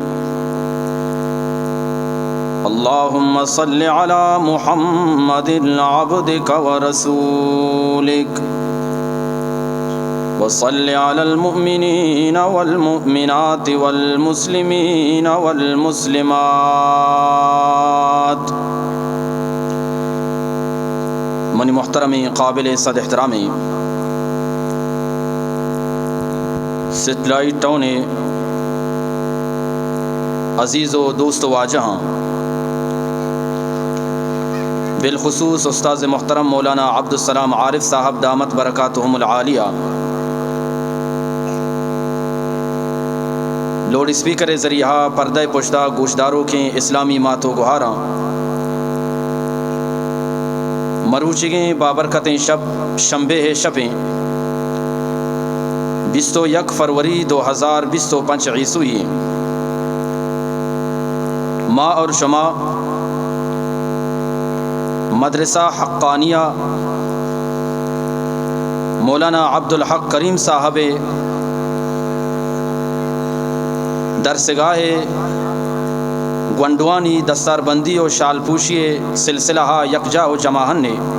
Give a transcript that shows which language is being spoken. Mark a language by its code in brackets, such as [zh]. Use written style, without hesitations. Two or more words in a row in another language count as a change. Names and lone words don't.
[ar] اللهم صل على محمد عبدك ورسولك، وصل على المؤمنين والمؤمنات والمسلمين والمسلمات. [bal] منی محترمی قابل صد احترامی سیٹلائٹ ٹاؤن عزیز و دوست واجہاں، بالخصوص استاذ محترم مولانا عبدالسلام عارف صاحب دامت برکاتہم العالیہ، لوڈ اسپیکر ذریعہ پردہ پشتہ گوشداروں کے اسلامی ماتو گہاراں، مروچگیں بابرکتیں شب شنبے شبیں 21 فروری 2025 عیسوی. ما اور شما مدرسہ حقانیہ مولانا عبدالحق کریم صاحب درسگاہ گونڈوانی دستار بندی و شال پوشی سلسلہ یکجا و جماہن نے